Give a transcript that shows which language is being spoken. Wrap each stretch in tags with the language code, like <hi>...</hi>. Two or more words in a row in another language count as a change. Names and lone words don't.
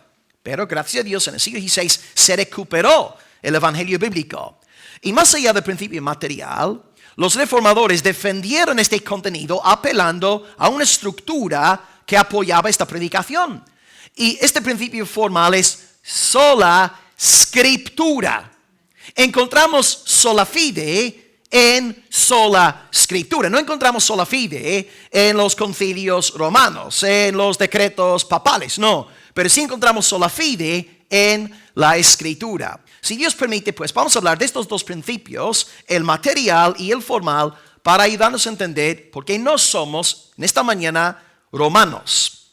<es>Pero gracias a Dios en el siglo XVI se recuperó el evangelio bíblico. Y más allá del principio material, los reformadores defendieron este contenido apelando a una estructura que apoyaba esta predicación. Y este principio formal es</es> <la>sola scriptura.</la> <es>Encontramos</es> <la>sola fide</la> <es>en sola escritura. No encontramos</es> <la>sola fide</la> <es>en los concilios romanos, en los decretos papales, no. Pero sí encontramos</es> <la>sola fide</la> <es>en la escritura. Si Dios permite, pues vamos a hablar de estos 2 principios, el material y el formal, para ayudarnos a entender por qué no somos en esta mañana romanos.</es>